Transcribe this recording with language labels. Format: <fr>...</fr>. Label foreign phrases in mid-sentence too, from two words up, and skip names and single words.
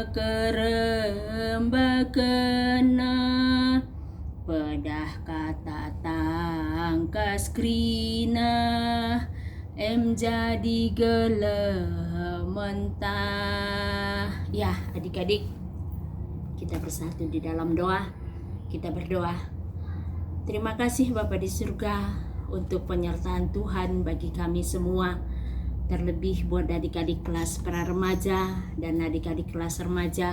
<btx>mekerembakena, pedah kata tangkas krina, em jadi gelemantah.</btx> <id>Ya adik-adik, kita bersatu di dalam doa. Kita berdoa. Terima kasih Bapa di surga untuk penyertaan Tuhan bagi kami semua, terlebih buat adik-adik kelas pra-remaja dan adik-adik kelas remaja.</id>